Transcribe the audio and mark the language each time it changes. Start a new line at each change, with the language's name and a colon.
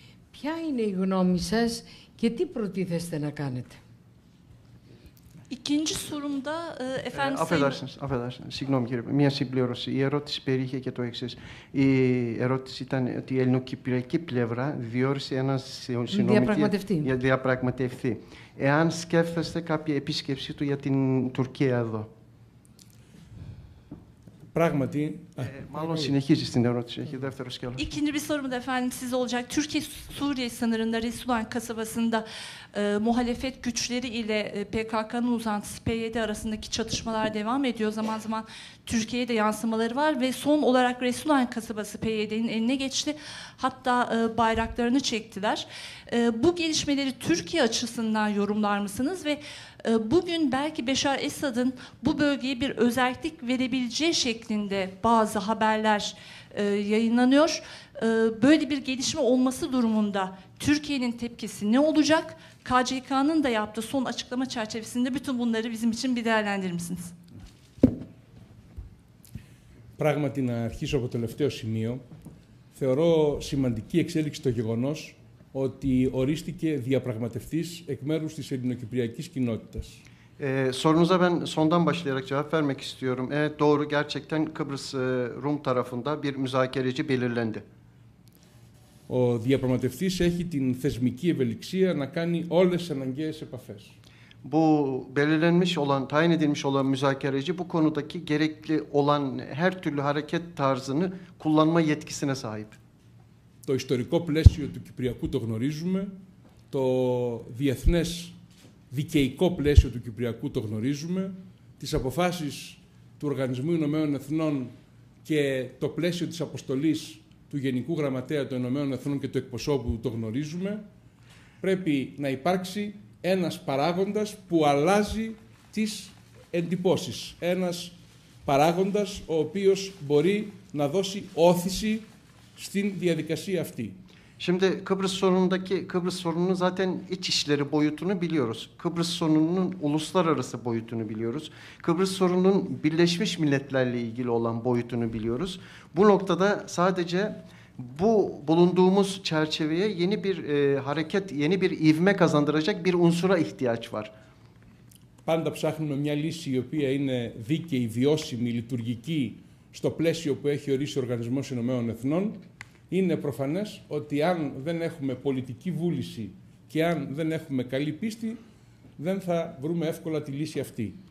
Greek: Ποια είναι η γνώμη σας και τι προτίθεστε να κάνετε?
Turkish: İkinci sorumda efendim Affedersiniz.
Greek: Συγγνώμη κύριε, μια συμπλήρωση. Η ερώτηση περιείχε και το εξής. Η ερώτηση ήταν ότι η ελληνοκυπριακή πλευρά διόρισε ένα συνομιλητή για διαπραγματευτεί. Εάν σκέφτεστε κάποια επίσκεψή του για την Τουρκία εδώ. Πράγματι. Maalon συνεχίζει στην ερώτηση. Έχει δεύτερο σκέλος.
Turkish: İkinci bir sorum da efendim size olacak. Türkiye-Suriye sınırında Resulan kasabasında muhalefet güçleri ile PKK'nın uzantısı PYD arasındaki çatışmalar devam ediyor. Zaman zaman Türkiye'ye de yansımaları var ve son olarak Resulan kasabası PYD'nin eline geçti. Hatta bayraklarını çektiler. Bu gelişmeleri Türkiye açısından yorumlar mısınız ve bugün belki Beşar Esad'ın bu bölgeye bir özellik verebileceği şeklinde bazı haberler yayınlanıyor. Böyle bir gelişme olması durumunda Türkiye'nin tepkisi ne olacak? KCK'nın da yaptığı son açıklama çerçevesinde bütün bunları bizim için bir değerlendirir misiniz?
Greek: Πράγματι, να αρχίσω από το τελευταίο σημείο, θεωρώ σημαντική εξέλιξη το γεγονός ότι ορίστηκε διαπραγματευτής εκ μέρους της ελληνοκυπριακής κοινότητας.
Turkish: Sorunuza ben sondan başlayarak cevap vermek istiyorum. Evet doğru, gerçekten Kıbrıs Rum tarafında bir müzakereci belirlendi.
Greek: Ο διαπραγματευτής έχει την θεσμική ευελιξία να κάνει όλες τις αναγκαίες επαφές.
Turkish: Bu belirlenmiş olan, tayin edilmiş olan müzakereci bu konudaki gerekli olan her türlü hareket tarzını kullanma yetkisine sahip.
Greek: Το ιστορικό πλαίσιο του Κυπριακού το γνωρίζουμε, το διεθνές δικαιικό πλαίσιο του Κυπριακού το γνωρίζουμε, τις αποφάσεις του Οργανισμού Ηνωμένων Εθνών και το πλαίσιο της αποστολής του Γενικού Γραμματέα των Ηνωμένων Εθνών και του εκπροσώπου το γνωρίζουμε. Πρέπει να υπάρξει ένας παράγοντας που αλλάζει τις εντυπώσεις. Ένας παράγοντας ο οποίος μπορεί να δώσει όθηση στην διαδικασία αυτή.
Turkish: Şimdi Kıbrıs sorununun zaten iç işleri boyutunu biliyoruz. Kıbrıs sorununun uluslararası boyutunu biliyoruz. Kıbrıs sorununun Birleşmiş Milletler'le ilgili olan boyutunu biliyoruz. Bu noktada sadece bu bulunduğumuz çerçeveye yeni bir hareket, yeni bir ivme kazandıracak bir unsura ihtiyaç var.
Greek: Πάντα ψάχνουμε μια λύση η οποία είναι δίκαιη, βιώσιμη, λειτουργική στο πλαίσιο που έχει ορίσει ο Οργανισμός Ηνωμένων Εθνών. Είναι προφανές ότι αν δεν έχουμε πολιτική βούληση και αν δεν έχουμε καλή πίστη, δεν θα βρούμε εύκολα τη λύση αυτή.